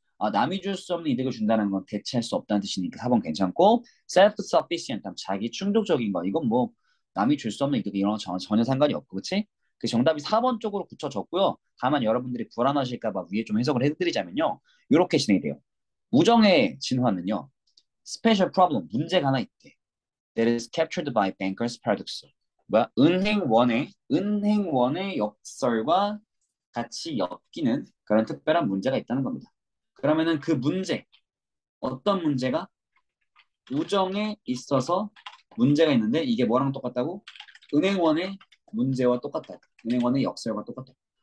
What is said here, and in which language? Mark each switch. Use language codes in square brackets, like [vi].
[ko] 아, 남이 줄 수 없는 이득을 준다는 건 대체할 수 없다는 뜻이니까 4번 괜찮고 self-sufficient 자기 충족적인 거 이건 뭐 남이 줄 수 없는 이득 이런 거 전혀 상관이 없고 그치? 그 정답이 4번 쪽으로 붙여졌고요. 다만 여러분들이 불안하실까 봐 위에 좀 해석을 해드리자면요. 이렇게 진행이 돼요. 우정의 진화는요. [en] special problem [ko] 문제가 하나 있대. [en] That is captured by bankers paradox. [ko] 뭐야? 은행원의 역설과 같이 엮이는 그런 특별한 문제가 있다는 겁니다. 그러면은 그 문제 어떤 문제가 우정에 있어서 문제가 있는데 이게 뭐랑 똑같다고? 은행원의 문제와 똑같다. 은행원의 역설과 똑같다.